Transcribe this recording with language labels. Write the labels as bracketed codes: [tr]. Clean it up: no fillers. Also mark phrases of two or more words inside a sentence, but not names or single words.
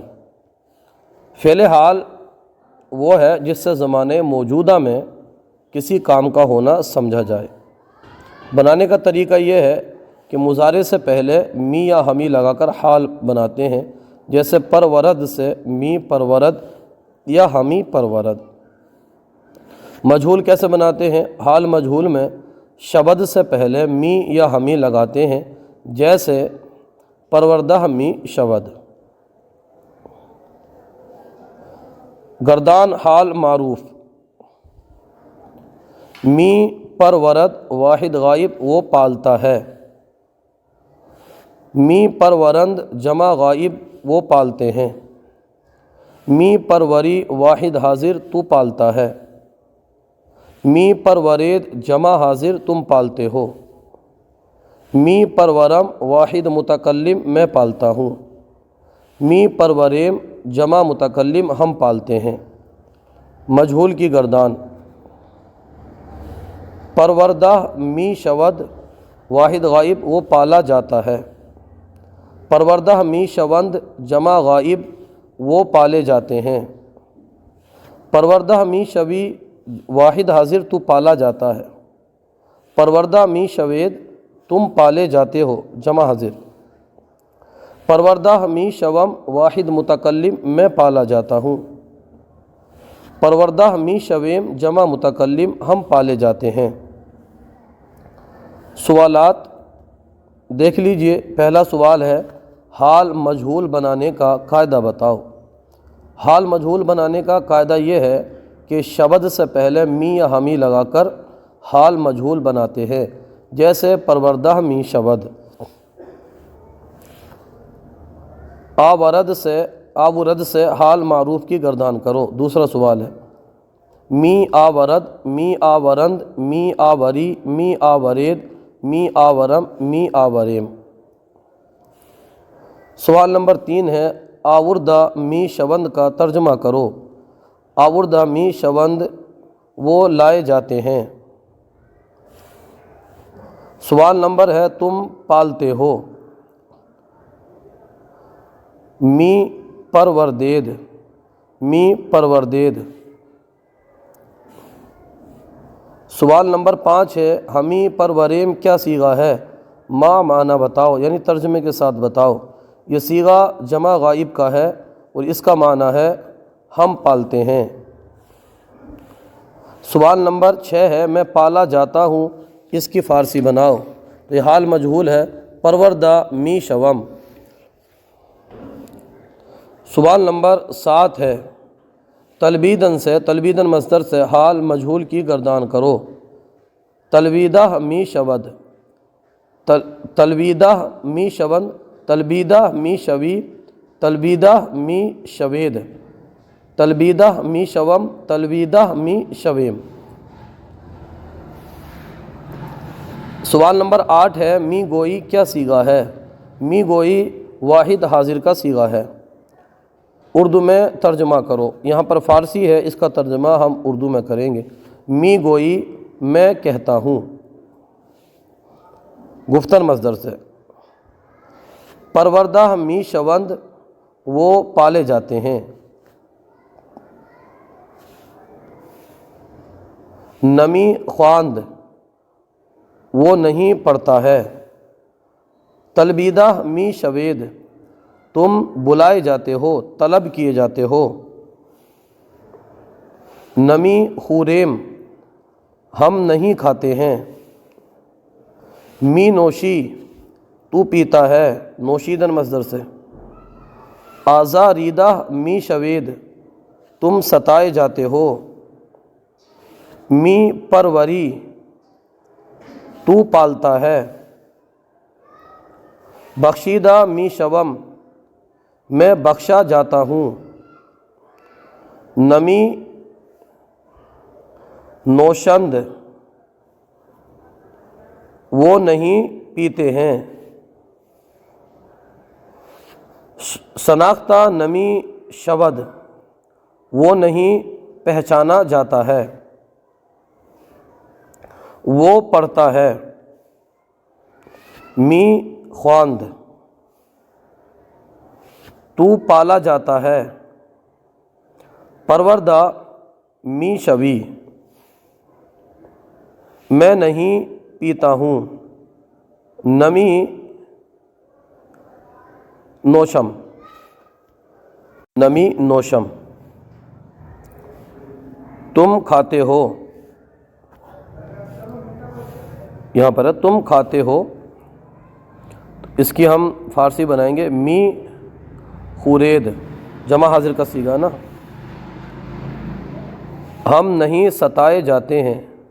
[ur] فعل حال وہ ہے جس سے زمانے موجودہ میں کسی کام کا ہونا سمجھا جائے۔ بنانے کا طریقہ یہ ہے کہ مضارع سے پہلے می یا ہمی لگا کر حال بناتے ہیں، جیسے پرورد سے [fa] می پرورد [ur] یا [fa] ہمی پرورد۔ [ur] مجہول کیسے بناتے ہیں؟ حال مجہول میں شبد سے پہلے می یا ہمی لگاتے ہیں، جیسے [fa] پروردہ می شبد۔ [ur] گردان حال معروف، [fa] می پرورد [ur] واحد غائب وہ پالتا ہے، می پرورند جمع غائب وہ پالتے ہیں، [fa] می پروری [ur] واحد حاضر تو پالتا ہے، [fa] می پرورید [ur] جمع حاضر تم پالتے ہو، [fa] می پرورم [ur] واحد متکلم میں پالتا ہوں، [fa] می پروریم [ur] جمع متکلم ہم پالتے ہیں۔ مجہول کی گردان، [fa] پروردہ می شود [ur] واحد غائب وہ پالا جاتا ہے، [fa] پروردہ می [ur] شوند جمع غائب وہ پالے جاتے ہیں، [fa] پروردہ می شوی [ur] واحد حاضر تو پالا جاتا ہے، [fa] پروردہ می شوید [ur] تم پالے جاتے ہو جمع حاضر، [fa] پروردہ می شوم [ur] واحد متکلم میں پالا جاتا ہوں، [fa] پروردہ می شویم [ur] جمع متکلم ہم پالے جاتے ہیں۔ سوالات دیکھ لیجئے۔ پہلا سوال ہے، حال مجہول بنانے کا قاعدہ بتاؤ۔ حال مجہول بنانے کا قاعدہ یہ ہے کہ شبد سے پہلے می یا ہمی لگا کر حال مجہول بناتے ہیں، جیسے [fa] پروردہ می شبد۔ [ur] آورد سے حال معروف کی گردان کرو۔ دوسرا سوال ہے، [fa] می آورد، می آورند، می آوری، می آورید، می آورم، می آوریم۔ [ur] سوال نمبر 3 ہے، [fa] آوردہ می شوند [ur] کا ترجمہ کرو۔ [fa] آوردہ می شوند [ur] وہ لائے جاتے ہیں۔ سوال نمبر ہے، تم پالتے ہو۔ [fa] می پروردید، می پروردید۔ [ur] سوال نمبر 5 ہے، [fa] ہمی پروریم [ur] کیا صیغہ ہے؟ ما معنی بتاؤ، یعنی ترجمے کے ساتھ بتاؤ۔ یہ صیغہ جمع غائب کا ہے اور اس کا معنی ہے ہم پالتے ہیں۔ سوال نمبر 6 ہے، میں پالا جاتا ہوں اس کی فارسی بناؤ۔ تو یہ حال مجہول ہے، [fa] پروردہ می شوم۔ [ur] سوال نمبر 7 ہے، تلبیدن مصدر سے حال مجہول کی گردان کرو۔ [fa] تلویدہ می شود، تلویدہ می شوند، تلبیدہ می شوی، تلبیدہ می شوید، تلبیدہ می شوم، تلبیدہ می شویم۔ [ur] سوال نمبر 8 ہے، [fa] می گوئی [ur] کیا صیغہ ہے؟ [fa] می گوئی [ur] واحد حاضر کا صیغہ ہے۔ اردو میں ترجمہ کرو۔ یہاں پر فارسی ہے، اس کا ترجمہ ہم اردو میں کریں گے۔ [fa] می گوئی [ur] میں کہتا ہوں، گفتن مصدر سے۔ [fa] پروردہ می شوند [ur] وہ پالے جاتے ہیں۔ نمی خواند وہ نہیں پڑھتا ہے۔ [fa] تلبیدہ می شوید [ur] تم بلائے جاتے ہو، طلب کیے جاتے ہو۔ نمی خوریم ہم نہیں کھاتے ہیں۔ [fa] می نوشی [ur] تو پیتا ہے، نوشیدن مصدر سے۔ [fa] آزاریدہ می شوید [ur] تم ستائے جاتے ہو۔ [fa] می پروری [ur] تو پالتا ہے۔ [fa] بخشیدہ می شوم [ur] میں بخشا جاتا ہوں۔ نمی نوشند وہ نہیں پیتے ہیں۔ [fa] شناختہ نمی شود [ur] وہ نہیں پہچانا جاتا ہے، وہ پڑھتا ہے، [fa] می خواند [ur] تو پالا جاتا ہے، [fa] پروردہ می شوی [ur] میں نہیں پیتا ہوں، [fa] نمی نوشم نمی نوشم [ur] تم کھاتے ہو، یہاں پر ہے تم کھاتے ہو، اس کی ہم فارسی بنائیں گے [fa] می خورید، [ur] جمع حاضر کا صیغہ نا، ہم نہیں ستائے جاتے ہیں۔